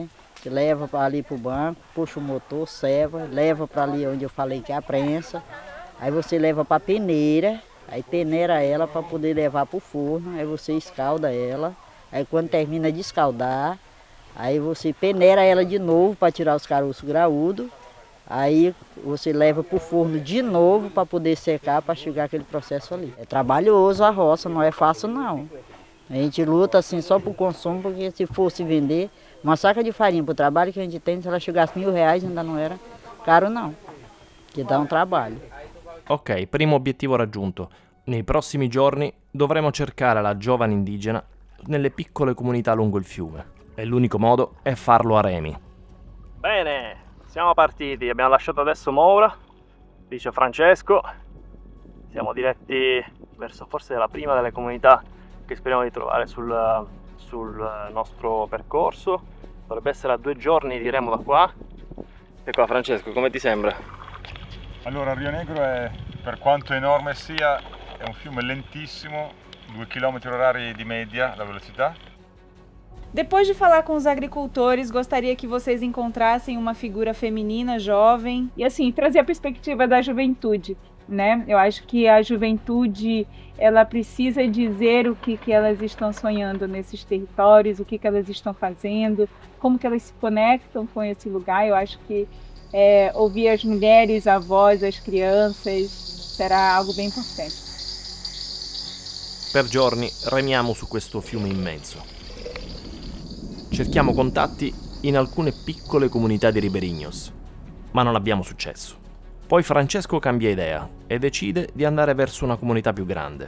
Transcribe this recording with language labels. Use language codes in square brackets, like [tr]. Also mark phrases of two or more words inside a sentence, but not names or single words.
[pt] Que leva para ali para o banco, puxa o motor, ceva, leva para ali onde eu falei que é a prensa, aí você leva para a peneira, aí peneira ela para poder levar para o forno, aí você escalda ela, aí quando termina de escaldar, aí você peneira ela de novo para tirar os caroços graúdos, aí você leva para o forno de novo para poder secar, para chegar aquele processo ali. É trabalhoso a roça, não é fácil não. A gente luta assim só para o consumo, porque se fosse vender uma saca de farinha para o trabalho que a gente tem, se ela chegasse R$1.000 ainda não era caro não, que dá um trabalho. [it] Ok, primo obiettivo raggiunto. Nei prossimi giorni dovremo cercare la giovane indigena nelle piccole comunità lungo il fiume. E l'unico modo è farlo a remi. Bene, siamo partiti, abbiamo lasciato adesso Moura, dice Francesco. Siamo diretti verso forse la prima delle comunità che speriamo di trovare sul nostro percorso. Dovrebbe essere a 2 giorni di remo da qua. E qua Francesco, come ti sembra? Allora, Rio Negro è, per quanto enorme sia, è un fiume lentissimo, 2 km/h di media la velocità. [pt] Depois de falar com os agricultores, gostaria que vocês encontrassem uma figura feminina, jovem, e assim, trazer a perspectiva da juventude, né? Eu acho que a juventude, ela precisa dizer o que elas estão sonhando nesses territórios, o que elas estão fazendo, como que elas se conectam com esse lugar. Eu acho que ouvir as mulheres, a voz, as crianças, será algo bem importante. [it] Per giorni remiamo su questo fiume immenso. Cerchiamo contatti in alcune piccole comunità di Ribeirinhos, ma non abbiamo successo. Poi Francesco cambia idea e decide di andare verso una comunità più grande.